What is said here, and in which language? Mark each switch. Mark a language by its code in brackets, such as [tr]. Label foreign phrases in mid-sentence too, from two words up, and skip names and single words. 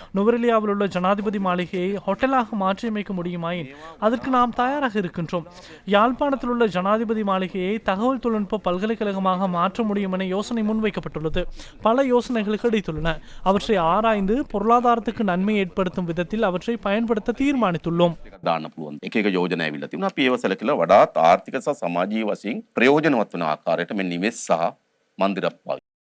[ta] நுவரெலியாவில் உள்ள ஜனாதிபதி மாளிகையை ஹோட்டலாக மாற்றியமைக்க முடியுமாயின் அதற்கு நாம் தயாராக இருக்கின்றோம். யாழ்ப்பாணத்தில் உள்ள ஜனாதிபதி மாளிகையை தகவல் தொழில்நுட்ப பல்கலைக்கழகமாக மாற்ற முடியும் என யோசனை முன்வைக்கப்பட்டுள்ளது. பல யோசனைகள் கிடைத்துள்ளன. அவற்றை ஆராய்ந்து பொருளாதாரத்துக்கு நன்மை ஏற்படுத்தும் விதத்தில் அவற்றை பயன்படுத்த தீர்மானித்துள்ளோம். [si] දාන්න පුළුවන්. එක එක යෝජනා ඇවිල්ලා තිබුණා. අපි ඒව සැලකලා වඩාත් ආර්ථික සහ සමාජීය වශයෙන් ප්‍රයෝජනවත් වන ආකාරයට මේ නිවෙස් සහ මන්දිර